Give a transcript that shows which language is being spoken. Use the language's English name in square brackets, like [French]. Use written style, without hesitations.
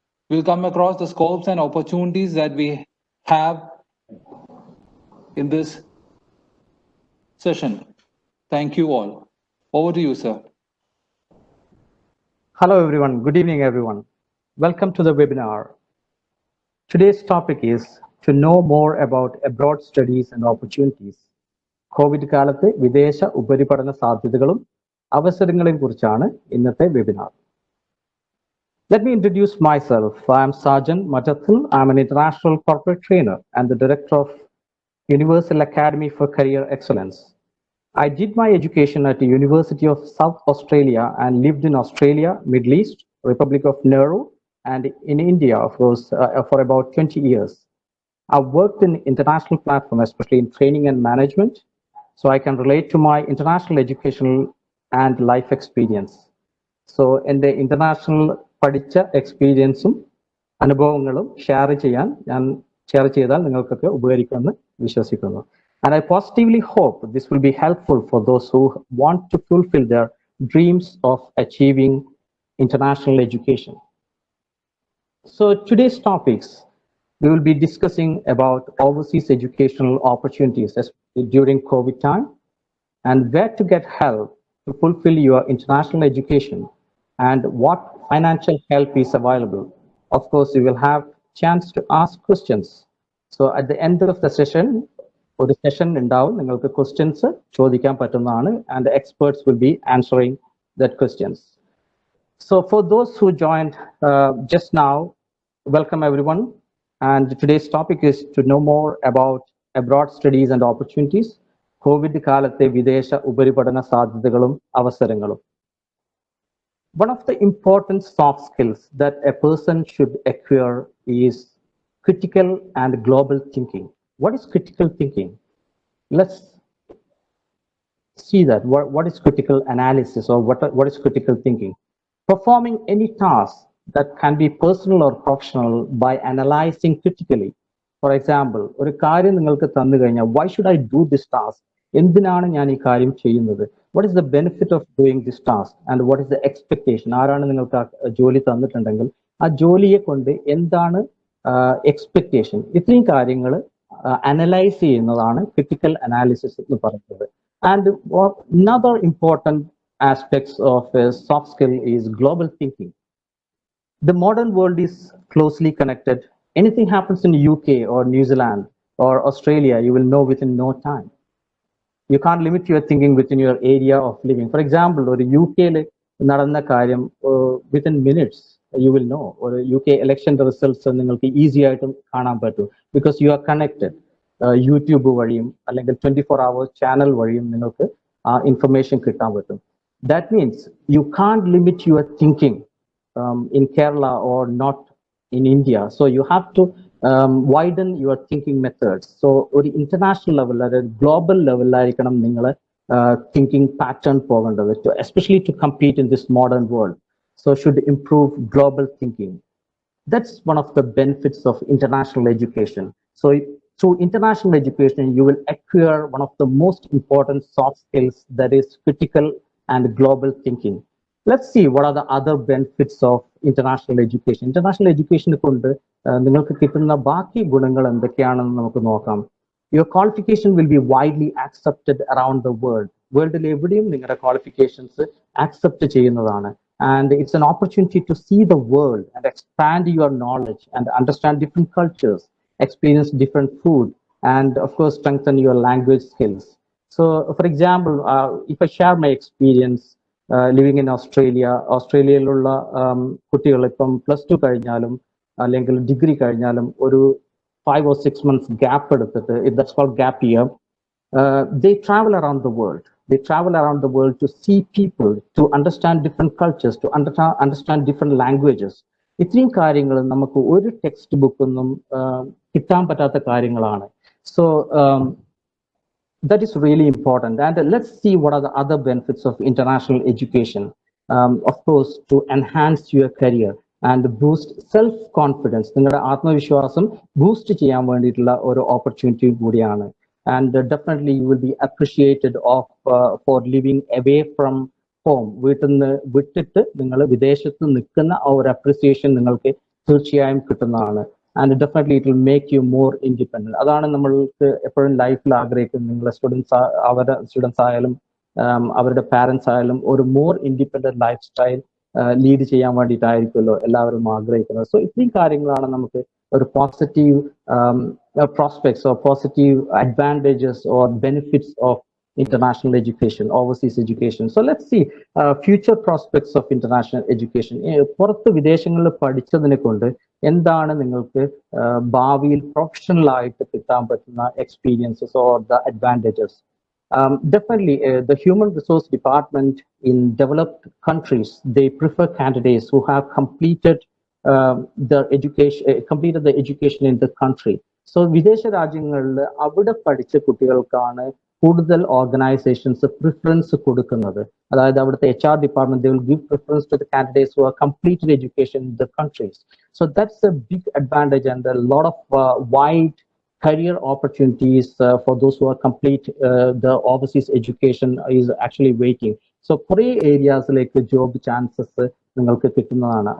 [English] We'll come across the scopes and opportunities that we have in this session. Thank you all. Over to you, sir. Hello, everyone. Good evening, everyone. Welcome to the webinar. Today's topic is to know more about abroad studies and opportunities. [Malayalam] Covid കാലത്തെ വിദേശ ഉപരിപഠന സാധ്യതകളും അവസരങ്ങളെയും കുറിച്ചാണ് ഇന്നത്തെ webinar. [English] Let me introduce myself. I am Sajan Madathil. I am an international corporate trainer and the director of Universal Academy for Career Excellence. I did my education at the University of South Australia and lived in Australia, Middle East, Republic of Nauru, and in India, of course, for about 20 years. I've worked in international platforms, especially in training and management, so I can relate to my international educational and life experience. So in the international [Malayalam] പഠിച്ച എക്സ്പീരിയൻസും അനുഭവങ്ങളും share ചെയ്താൽ നിങ്ങൾക്കൊക്കെ ഉപകരിക്കുമെന്ന് വിശ്വസിക്കുന്നു. [English] And I positively hope this will be helpful for those who want to fulfill their dreams of achieving international education. So today's topics, we will be discussing about overseas educational opportunities during COVID time and where to get help to fulfill your international education and what financial help is available. Of course, you will have chance to ask questions. So at the end of the session, [Malayalam] ഒരു session ഉണ്ടാവും, നിങ്ങൾക്ക് questions ചോദിക്കാൻ പറ്റുന്നതാണ് [English] and the experts will be answering that questions. So for those who joined just now, welcome everyone. And today's topic is to know more about abroad studies and opportunities. [Malayalam] COVID കാലത്തെ വിദേശ ഉപരിപഠന സാധ്യതകളും അവസരങ്ങളും. [English] One of the important soft skills that a person should acquire is critical and global thinking. What is critical thinking? Let's see that. What is critical analysis, or what is critical thinking? Performing any task that can be personal or professional by analyzing critically. For example, [Malayalam] ഒരു കാര്യം നിങ്ങൾക്ക് തന്നു കഴിഞ്ഞാൽ, [English] why should I do this task? [Malayalam] എന്തിനാണ് ഞാൻ ഈ കാര്യം ചെയ്യുന്നത്? [English] What is the benefit of doing this task? And what is the expectation? [Malayalam] ആരാണ് നിങ്ങൾക്ക് ആ ജോലി തന്നിട്ടുണ്ടെങ്കിൽ ആ ജോലിയെ കൊണ്ട് എന്താണ് എക്സ്പെക്ടേഷൻ? ഇത്രയും കാര്യങ്ങൾ അനലൈസ് ചെയ്യുന്നതാണ് ക്രിട്ടിക്കൽ അനാലിസിസ് എന്ന് പറയുന്നത്. [English] And another important aspects of a soft skill is global thinking. The modern world is closely connected. Anything happens in UK or New Zealand or Australia, you will know within no time. You can't limit your thinking within your area of living. For example, or UK [Malayalam] നടന്ന കാര്യം [English] within minutes you will know, or UK election results [Malayalam] നിങ്ങൾക്ക് easy ആയിട്ട് കാണാൻ പറ്റും, [English] because you are connected. [Malayalam] YouTube വഴിയും അല്ലെങ്കിൽ 24 hours channel വഴിയും നിങ്ങൾക്ക് ആ ഇൻഫർമേഷൻ കിട്ടാൻ പറ്റും. [English] That means you can't limit your thinking in Kerala or not in India. So you have to widen your thinking methods. So ഒരു international level, അതായത് global level [Malayalam] ആയിരിക്കണം നിങ്ങൾ [English] thinking pattern പോകേണ്ടത്, especially to compete in this modern world. So should improve global thinking. That's one of the benefits of international education. So through international education, you will acquire one of the most important soft skills, that is critical and global thinking. Let's see what are the other benefits of international education. [Malayalam] International education കൊണ്ട് നിങ്ങൾക്ക് കിട്ടുന്ന ബാക്കി ഗുണങ്ങൾ എന്തൊക്കെയാണെന്ന് നമുക്ക് നോക്കാം. [English] Your qualification will be widely accepted around the world. [Malayalam] വേൾഡിൽ എവിടെയും നിങ്ങളുടെ ക്വാളിഫിക്കേഷൻസ് അക്സെപ്റ്റ് ചെയ്യുന്നതാണ്. [English] And it's an opportunity to see the world and expand your knowledge and understand different cultures, experience different food, and of course strengthen your language skills. So for example, if I share my experience, [Malayalam] living in ഓസ്ട്രേലിയയിലുള്ള കുട്ടികൾ ഇപ്പം +2 കഴിഞ്ഞാലും അല്ലെങ്കിൽ degree കഴിഞ്ഞാലും ഒരു [English] 5 or 6 months gap [Malayalam] എടുത്തിട്ട്, [English] that's called gap year. They travel around the world. They travel around the world to see people, to understand different cultures, to understand different languages. [Malayalam] ഇത്രയും കാര്യങ്ങൾ നമുക്ക് ഒരു ടെക്സ്റ്റ് ബുക്കൊന്നും കിട്ടാൻ പറ്റാത്ത കാര്യങ്ങളാണ്. [English] So that is really important. And let's see what are the other benefits of international education. Of course, to enhance your career and boost self-confidence. [Malayalam] നിങ്ങളുടെ ആത്മവിശ്വാസം boost ചെയ്യാൻ വേണ്ടിയിട്ടുള്ള ഒരു ഓപ്പർച്യൂണിറ്റി കൂടിയാണ്. [English] And definitely you will be appreciated for living away from home. [Malayalam] വീട്ടിൽ നിന്ന് വിട്ടിട്ട് നിങ്ങൾ വിദേശത്ത് നിൽക്കുന്ന ആ ഒരു അപ്രിസിയേഷൻ നിങ്ങൾക്ക് തീർച്ചയായും കിട്ടുന്നതാണ്. [English] And definitely it will make you more independent. [Malayalam] അതാണ് നമ്മൾക്ക് എപ്പോഴും ലൈഫിൽ ആഗ്രഹിക്കുന്നത്. നിങ്ങളുടെ അവരുടെ സ്റ്റുഡൻസ് ആയാലും അവരുടെ പാരൻസ് ആയാലും ഒരു more independent life style lead ചെയ്യാൻ വേണ്ടിയിട്ടായിരിക്കുമല്ലോ എല്ലാവരും ആഗ്രഹിക്കുന്നത്. സോ ഇത്രയും കാര്യങ്ങളാണ് നമുക്ക് ഒരു positive [English] prospects or positive advantages or benefits of international education, overseas education. So let's see future prospects of international education. [Malayalam] പുറത്ത് വിദേശങ്ങളിൽ പഠിച്ചതിനെ കൊണ്ട് എന്താണ് നിങ്ങൾക്ക് ഭാവിയിൽ പ്രൊഫഷണൽ ആയിട്ട് കിട്ടാൻ പറ്റുന്ന experiences or the advantages? [English] Definitely, the human resource department in developed countries, they prefer candidates who have completed the education in the country. [Malayalam] So വിദേശ രാജ്യങ്ങളിൽ അവിടെ പഠിച്ച കുട്ടികൾക്കാണ് കൂടുതൽ ഓർഗനൈസേഷൻസ് പ്രിഫറൻസ് കൊടുക്കുന്നത്. അതായത് അവിടുത്തെ [English] HR department, they will give preference to the candidates who have completed education in the countries. So that's a big advantage, and a lot of wide career opportunities for those who are complete the overseas education is actually waiting. [Malayalam] So കുറേ ഏരിയാസിലേക്ക് job chances നിങ്ങൾക്ക് കിട്ടുന്നതാണ്.